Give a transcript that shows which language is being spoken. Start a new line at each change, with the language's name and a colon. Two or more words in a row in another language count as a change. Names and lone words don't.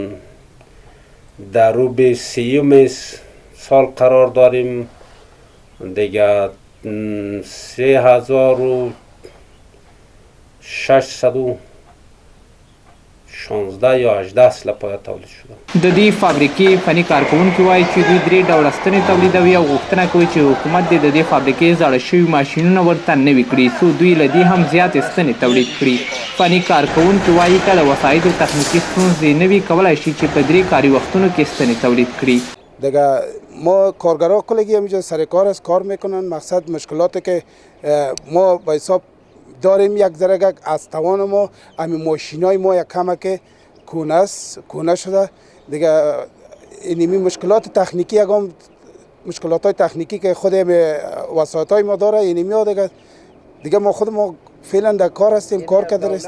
Persian: در رو به 30 سال قرار داریم دیگه 3616 یا 18 اسلحه پایه تولید شده.
Pashto: د دې فابریکې فني کارکوونکي وایي چې دوی 3 ډوله ستنې تولیدوي او غوښتنه کوي چې حکومت د دې فابریکې زاړه شوي ماشینونه ورته نوي کړي څو دوی له دې هم زیاتې ستنې تولید کړي. فني کارکوونکي وایي که د وسایطو تخنیکي ستونزې نه وي کولی شي چې په 3 کاري وختونو کې ستنې تولید کړي.
Persian: دیگه ما کارگرها کلگی همینجا سر کار است، کار میکنن. مقصد مشکلاتی که ما به حساب داریم یک ذره از توان ما همین ماشینای ما یک کمک کونه شده دیگه. اینمی مشکلات تکنیکی مشکلات های تکنیکی که خود وسایط های ما داره اینمی ها دیگه ما خود ما فعلا در کار هستیم، کار کرده است.